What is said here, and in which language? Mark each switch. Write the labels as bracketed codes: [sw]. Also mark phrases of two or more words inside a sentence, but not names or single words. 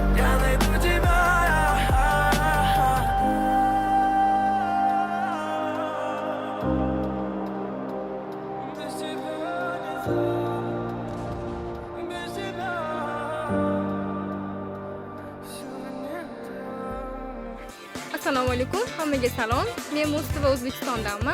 [ru] Без тебя не так. Без тебя всё не так. [uz] Assalomu alaykum, hammaga salom. Men Muz-TV O'zbekistondanman.